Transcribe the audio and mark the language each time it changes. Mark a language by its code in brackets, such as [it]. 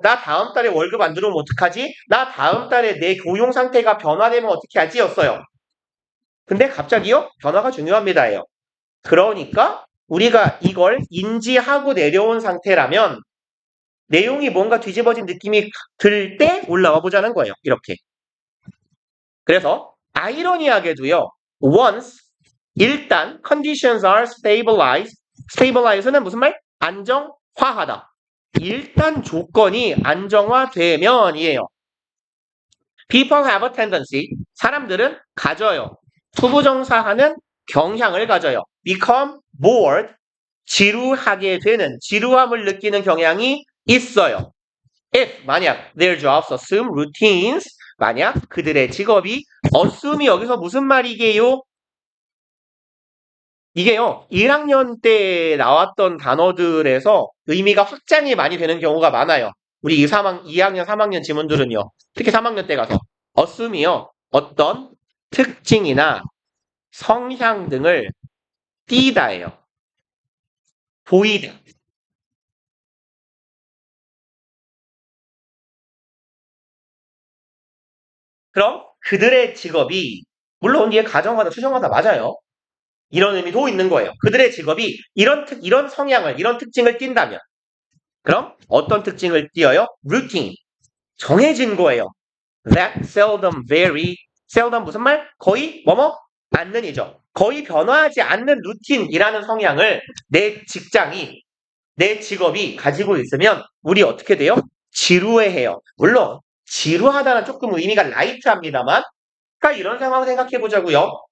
[ko] 나 다음 달에 월급 안 들어오면 어떡하지? 나 다음 달에 내 고용 상태가 변화되면 어떻게 하지? 였어요. 근데 갑자기요? 변화가 중요합니다예요. 그러니까 우리가 이걸 인지하고 내려온 상태라면 내용이 뭔가 뒤집어진 느낌이 들 때 올라와 보자는 거예요. 이렇게. 그래서 아이러니하게도요. [en] once 일단 conditions are stabilized. [ko] stabilize는 무슨 말? 안정화하다. 일단 조건이 안정화되면이에요. [en] People have a tendency. [ko] 사람들은 가져요. 투부정사하는 경향을 가져요. [en] Become bored. [ko] 지루하게 되는, 지루함을 느끼는 경향이 있어요. [en] If, 만약, their jobs assume routines. [ko] 만약 그들의 직업이 assume이 여기서 무슨 말이게요? 이게요, 1학년 때 나왔던 단어들에서 의미가 확장이 많이 되는 경우가 많아요. 우리 2학년, 3학년 지문들은요. 특히 3학년 때 가서. assume이요. 어떤 특징이나 성향 등을 띠다예요. 보이다. 그럼 그들의 직업이 물론 이게 가정하다 추정하다 맞아요. 이런 의미도 있는 거예요. 그들의 직업이 이런 성향을 이런 특징을 띈다면 그럼 어떤 특징을 띄어요? routine 정해진 거예요. [en] that seldom vary seldom [ko] 무슨 말? 거의 뭐뭐 않는이죠. 거의 변화하지 않는 루틴이라는 성향을 내 직장이 내 직업이 가지고 있으면 우리 어떻게 돼요? 지루해해요. 물론 지루하다는 조금 의미가 라이트합니다만 그러니까 이런 상황 생각해 보자고요.